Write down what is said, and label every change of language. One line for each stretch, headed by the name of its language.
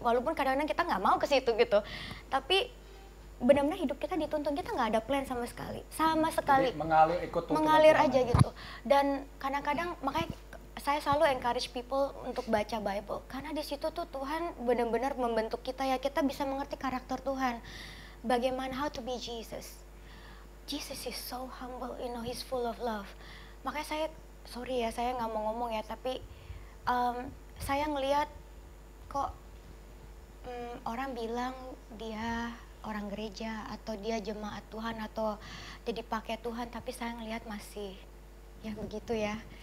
Indonesian: Walaupun kadang-kadang kita nggak mau ke situ gitu. Tapi benar-benar hidup kita dituntun, kita nggak ada plan sama sekali. Sama sekali. Jadi mengalir ikut tuntunan Mengalir Tuhan aja gitu. Dan kadang-kadang makanya saya selalu
English: encourage people
Indonesian: untuk baca Bible karena di situ tuh Tuhan benar-benar membentuk kita ya, kita bisa mengerti karakter Tuhan. Bagaimana
English: how to be Jesus. Jesus is so humble, you know, he's full of love.
Indonesian: Makanya saya sorry ya, saya nggak mau ngomong ya, tapi saya ngelihat kok orang bilang dia orang gereja atau dia jemaat Tuhan atau jadi pakai Tuhan, tapi saya ngelihat masih ya begitu ya.